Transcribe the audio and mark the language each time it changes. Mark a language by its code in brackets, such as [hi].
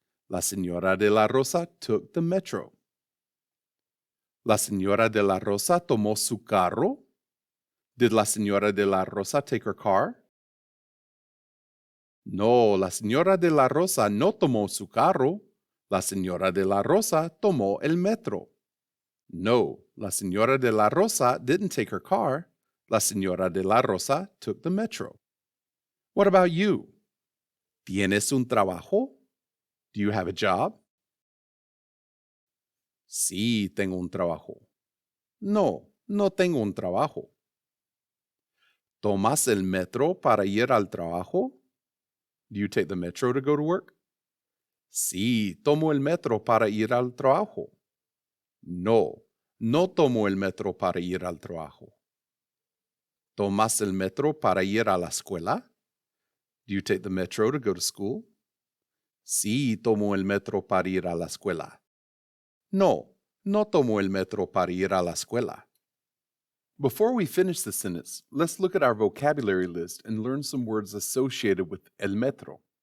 [es] La señora de la Rosa [en] took the metro. [es] La señora de la Rosa tomó su carro. [en] Did la señora de la Rosa take her car? [es] No, la señora de la Rosa no tomó su carro. La señora de la Rosa tomó el metro. [en] No, la señora de la Rosa didn't take her car. La señora de la Rosa took the metro. What about you? [es] ¿Tienes un trabajo? [en] Do you have a job? [es] Sí, tengo un trabajo. No, no tengo un trabajo. ¿Tomas el metro para ir al trabajo? [en] Do you take the metro to go to work? [es] Sí, tomo el metro para ir al trabajo. No, no tomo el metro para ir al trabajo. ¿Tomas el metro para ir a la escuela? [en] Do you take the metro to go to school? [es] Sí, tomo el metro para ir a la escuela. No, no tomo el metro para ir a la escuela. [en] Before we finish the sentence, let's look at our vocabulary list and learn some words associated with el metro.